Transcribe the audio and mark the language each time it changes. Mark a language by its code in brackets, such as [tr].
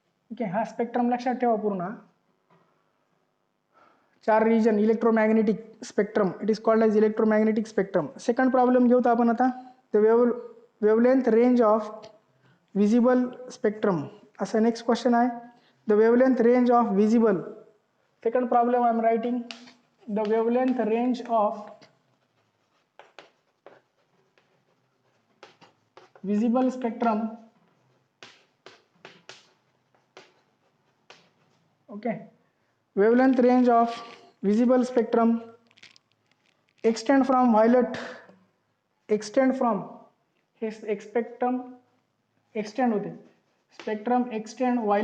[mr] Okay, हा spectrum लक्षात ठेवा पूर्ण. [en] 4 region electromagnetic spectrum, it is called as electromagnetic spectrum. [mr] Second problem घेऊ आपण आता. [en] the wavelength range of visible spectrum, [mr] असा नेक्स्ट क्वेश्चन आहे. [en] The wavelength range of visible, second problem I am writing. The wavelength range of visible spectrum, okay, wavelength range of visible spectrum extend from violet, extend from, [mr] हे spectrum extend होते, [en] spectrum extend